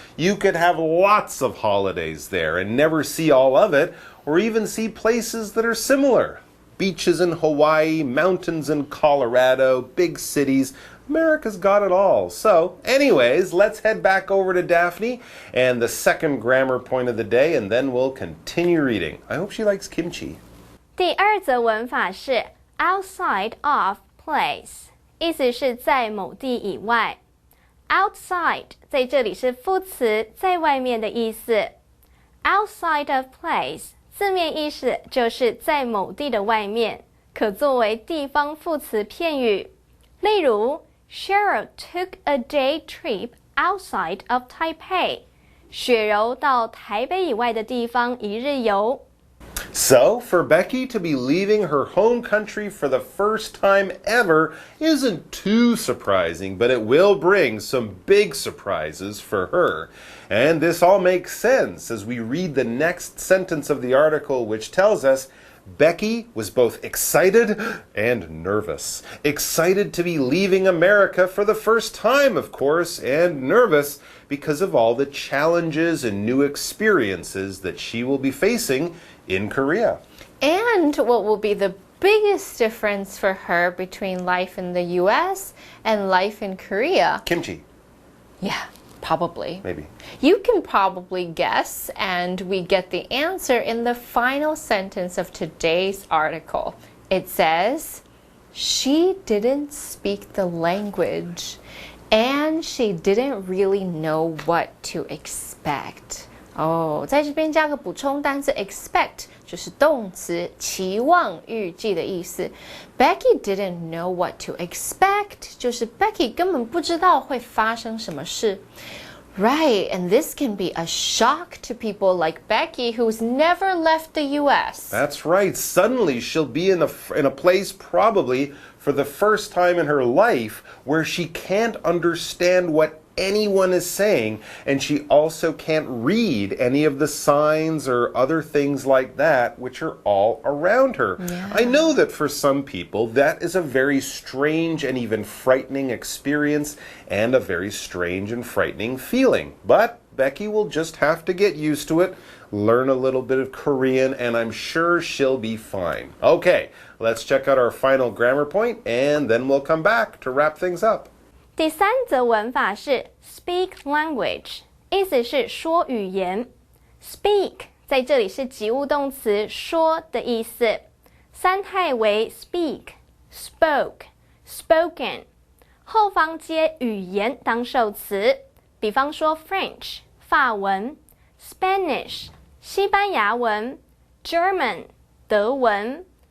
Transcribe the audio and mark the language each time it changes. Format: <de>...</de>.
<en>You could have lots of holidays there and never see all of it, or even see places that are similar. Beaches in Hawaii, mountains in Colorado, big cities. America's got it all. So, anyways, let's head back over to Daphne and the second grammar point of the day, and then we'll continue reading. I hope she likes kimchi.</en> <zh>第二则文法是 outside of place， 意思是在某地以外。 outside 在这里是副词，在外面的意思。 outside of place 字面意思就是在某地的外面，可作为地方副词片语。例如</zh> <en>Cheryl took a day trip outside of Taipei.</en> <zh>雪柔到台北以外的地方一日游。</zh> <en>So, for Becky to be leaving her home country for the first time ever isn't too surprising, but it will bring some big surprises for her. And this all makes sense as we read the next sentence of the article, which tells us Becky was both excited and nervous. Excited to be leaving America for the first time, of course, and nervous because of all the challenges and new experiences that she will be facing in Korea. And what will be the biggest difference for her between life in the US and life in Korea? Kimchi. Yeah. Probably. Maybe. You can probably guess, and we get the answer in the final sentence of today's article. It says, she didn't speak the language, and she didn't really know what to expect.</en> <zh>在这边加个补充单词 expect 就是动词期望预计的意思。</zh> <en>Becky didn't know what to expect</en> <zh>就是 Becky 根本不知道会发生什么事。</zh> <en>Right, and this can be a shock to people like Becky who's never left the US. That's right. Suddenly she'll be in a place probably for the first time in her life where she can't understand what anyone is saying, and she also can't read any of the signs or other things like that which are all around her. Yeah. I know that for some people that is a very strange and even frightening experience and a very strange and frightening feeling, but Becky will just have to get used to it, learn a little bit of Korean, and I'm sure she'll be fine. Okay, let's check out our final grammar point, and then we'll come back to wrap things up.</en> <zh>第三则文法是 speak language， 意思是说语言。 speak 在这里是及物动词说的意思，三态为 speak、spoke、spoken， 后方接语言当受词，比方说 French 法文、Spanish 西班牙文、German 德文。</zh>